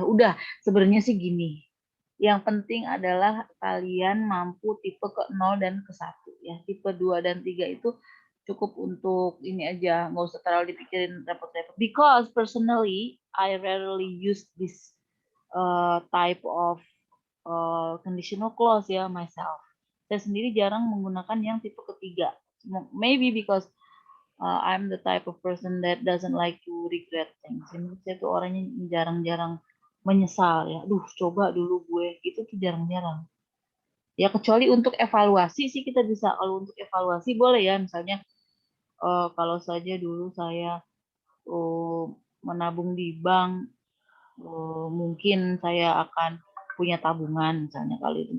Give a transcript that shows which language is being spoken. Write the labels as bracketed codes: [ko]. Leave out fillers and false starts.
[id] Udah, sebenarnya sih gini. Yang penting adalah kalian mampu tipe ke 0 dan ke 1 ya. Tipe 2 dan 3 itu cukup untuk ini aja, nggak usah terlalu dipikirin repot-repot. [en] Because personally, I rarely use this type of conditional clause ya myself. [id] Saya sendiri jarang menggunakan yang tipe ketiga. [en] Maybe because I'm the type of person that doesn't like to regret things. [id] Saya tuh orangnya jarang-jarang menyesal ya. Duh, coba dulu gue. Itu tuh jarang-jarang. Ya kecuali untuk evaluasi sih kita bisa. Kalau untuk evaluasi boleh ya. Misalnya kalau saja dulu saya menabung di bank, mungkin saya akan punya tabungan misalnya kali itu.